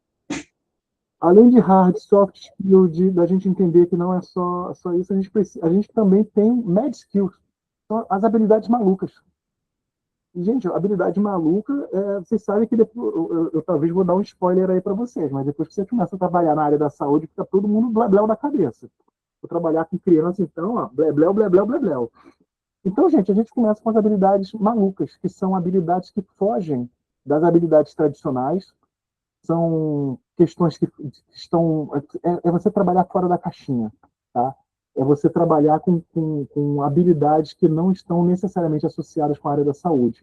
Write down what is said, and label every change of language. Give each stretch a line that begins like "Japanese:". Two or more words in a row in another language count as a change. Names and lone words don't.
Portuguese: Além de hard,
English: soft skill,
Portuguese: da gente entender que não é só isso, a gente também tem
English: mad skills,
Portuguese: são as habilidades malucas. Gente, a habilidade maluca, vocês sabem que depois, eu talvez vou dar um spoiler aí para vocês, mas depois que você começa a trabalhar na área da saúde, fica todo mundo blé-blé da cabeça. Vou trabalhar com criança, então, ó, blé-blé, blé-blé, blé-blé. Então, gente, a gente começa com as habilidades malucas, que são habilidades que fogem das habilidades tradicionais, são questões que estão... você trabalhar fora da caixinha, tá? É você trabalhar com habilidades que não estão necessariamente associadas com a área da saúde.